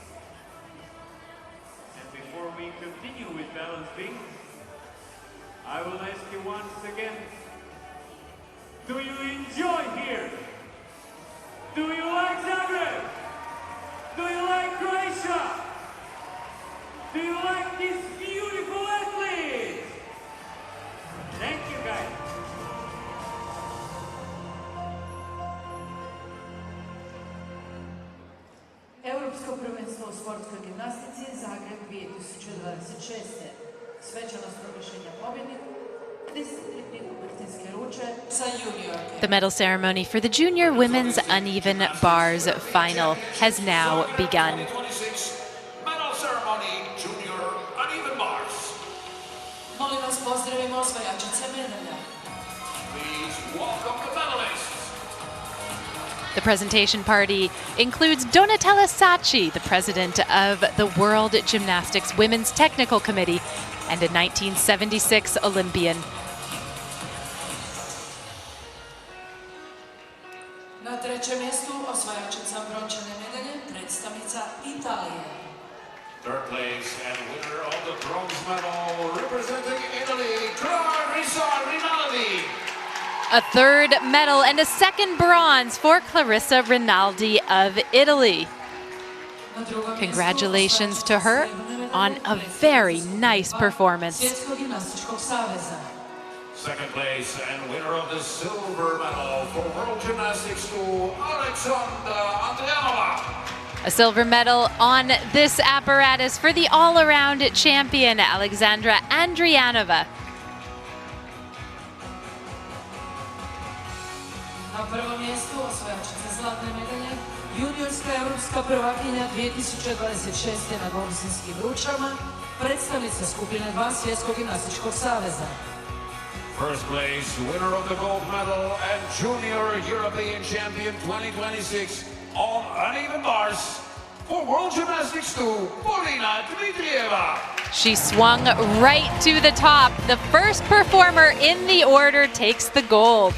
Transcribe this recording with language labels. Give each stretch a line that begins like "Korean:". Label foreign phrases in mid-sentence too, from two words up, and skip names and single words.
English: And before we continue with balance beam, I will ask you once again, do you enjoy here? Do you like Zagreb? Do you like Croatia? Do you like this beautiful athlete? Thank you, guys.
Croatian: Europsko prvenstvo u sportskoj gimnastici Zagreb 2026. Svečanost proglašenja pobjednika disciplini ukrtinske ruče za juniorke.
English: The medal ceremony for the junior women's uneven bars final has now begun. Medal ceremony, junior uneven bars.
Croatian: Molim vas, pozdravimo osvajačice medalja.
English: Please welcome the medalists. The presentation party includes Donatella Sacchi, the president of the World Gymnastics Women's Technical Committee and a 1976 Olympian.
Croatian: Na trećem mjestu osvajačica brončane medalje, predstavnica Italije.
English: Third place and winner of the bronze medal representing Italy, Clarissa Raldi. A third medal and a second bronze for Clarissa Raldi of Italy. Congratulations to her on a very nice performance. Second place and winner of the silver medal for World Gymnastics to Alexandra Andrianova. A silver medal on this apparatus for the all-around champion, Alexandra Andrianova.
Croatian: Na prvom mjestu osvajačica zlatne medalje, juniorska europska prvakinja 2026. na dvovisinskim ručama, predstavnica skupine 2 Svjetskog gimnastičkog saveza.
English: First place, winner of the gold medal and junior European champion 2026 on uneven bars for World Gymnastics 2, Paulina Dmitrieva. She swung right to the top. The first performer in the order takes the gold.